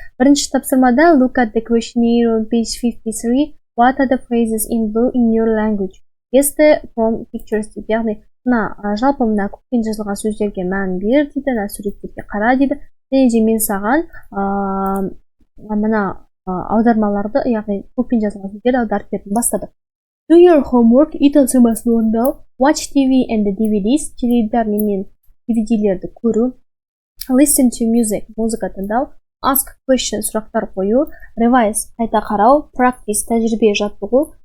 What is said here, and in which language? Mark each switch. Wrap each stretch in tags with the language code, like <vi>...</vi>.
<kk>Бірінші тапсырмада</kk> <en>Look at the questionnaire on page 53. What are the phrases in blue in your language? Guess from pictures</en> <kk>деп, яғни жалпы мына көппен жазылған сөздерге мән бер дейді, суреттерге қара дейді. Және де мен саған мына аудармаларды, яғни көппен жазылған сөздерді аударып бердім. Бастадық.</kk> <en>Do your homework,</en> <kk>үй тапсырмасын орындау.</kk> <en>Watch TV and the DVDs,</en> <kk>теледидар мен DVD-лерді көру.</kk> <en>Listen to music,</en> <kk>музыка тыңдау.</kk> <en>Ask questions,</en> <kk>сұрақтар қою.</kk> <en>Revise, қайта қарау. Practice,</en> <kk>тәжірибе жаттығу.</kk>